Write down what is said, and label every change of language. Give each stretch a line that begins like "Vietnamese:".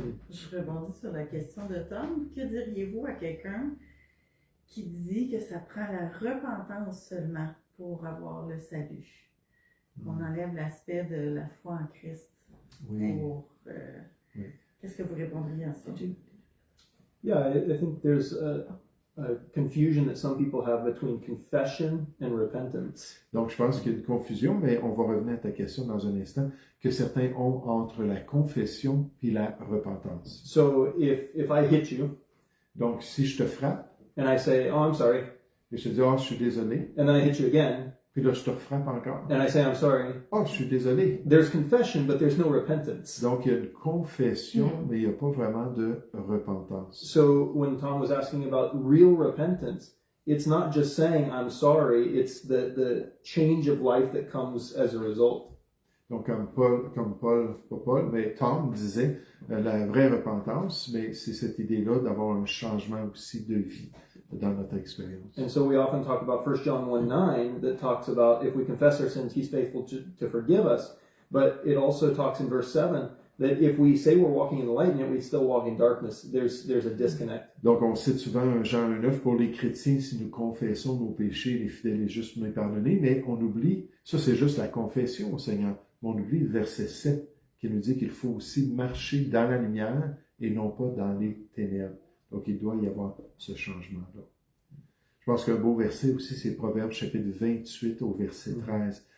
French: Je rebondis sur la question de Tom. Que diriez-vous à quelqu'un qui dit que ça prend la repentance seulement pour avoir le salut? Qu'on enlève l'aspect de la foi en Christ. Oui. Oui. Qu'est-ce que vous répondriez à ça?
English: Yeah, I think there's a confusion that some people have between confession and repentance.
French: Donc, je pense qu'il y a une confusion, mais on va revenir à ta question dans un instant, que certains ont entre la confession et la repentance.
English: So if I hit you,
French: donc, si je te frappe,
English: and I say, oh, I'm sorry,
French: et je te dis, oh, je suis désolé,
English: and then I hit you again,
French: puis là, je te refrappe encore,
English: and I say, I'm sorry,
French: oh, je suis désolé.
English: there's confession, but there's no repentance.
French: Donc, il y a une confession, mais il n'y a pas vraiment de repentance.
English: So when Tom was asking about real repentance, it's not just saying I'm sorry, it's the change of life that comes as a result.
French: Donc, pas Paul, mais Tom disait, la vraie repentance, mais c'est cette idée-là d'avoir un changement aussi de vie dans notre expérience.
English: And so we often talk about 1 John 1:9 that talks about if we confess our sins, he's faithful to forgive us. But it also talks in verse 7 that if we say we're walking in the light and yet we still walk in darkness, there's a disconnect.
French: Donc, on cite souvent Jean 1:9 pour les chrétiens, si nous confessons nos péchés, les fidèles et justes nous les pardonner, mais on oublie, ça c'est juste la confession au Seigneur, mais on oublie le verset 7 qui nous dit qu'il faut aussi marcher dans la lumière et non pas dans les ténèbres. Donc, il doit y avoir ce changement-là. Je pense qu'un beau verset aussi, c'est Proverbes chapitre 28 au verset 13.